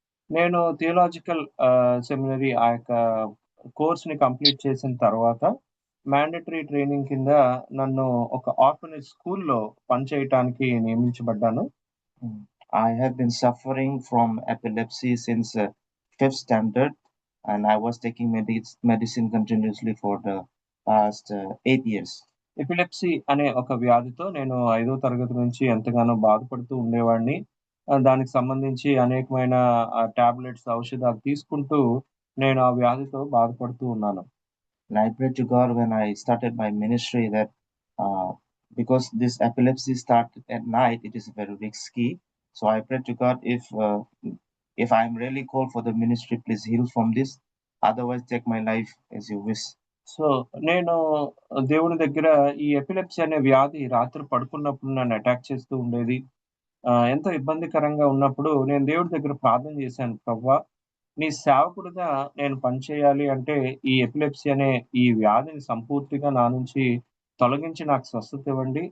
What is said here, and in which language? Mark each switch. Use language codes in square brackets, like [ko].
[te] నేను theological seminary ఆ యొక్క కోర్స్ ని కంప్లీట్ చేసిన తర్వాత మ్యాండేటరీ ట్రైనింగ్ కింద నన్ను ఒక ఆర్ఫనేజ్ స్కూల్లో పనిచేయటానికి నియమించబడ్డాను. [en] I have been suffering from epilepsy since 5th standard, and I was taking medicine continuously for the past 8 years. [te] Epilepsy అనే ఒక వ్యాధితో నేను 5వ తరగతి నుంచి ఎంతగానో బాధపడుతూ ఉండేవాడిని. దానికి సంబంధించి అనేకమైన టాబ్లెట్స్, ఔషధాలు తీసుకుంటూ నేను ఆ వ్యాధితో బాధపడుతూ ఉన్నాను. [en] And I pray to God when I started my ministry that because this epilepsy started at night, it is very risky. So I pray to God, if I'm really called for the ministry, please heal from this. Otherwise, take my life as you wish. [te] So నేను దేవుని దగ్గర ఈ epilepsy అనే వ్యాధి రాత్రి పడుకున్నప్పుడు నన్ను attack చేస్తూ ఉండేది. ఎంతో ఇబ్బందికరంగా ఉన్నప్పుడు నేను దేవుడి దగ్గర ప్రార్థన చేశాను. ప్రభువా, నీ సేవకుడిగా నేను పనిచేయాలి అంటే ఈ ఎపిలెప్సీ అనే ఈ వ్యాధిని సంపూర్తిగా నా నుంచి తొలగించి నాకు స్వస్థత ఇవ్వండి.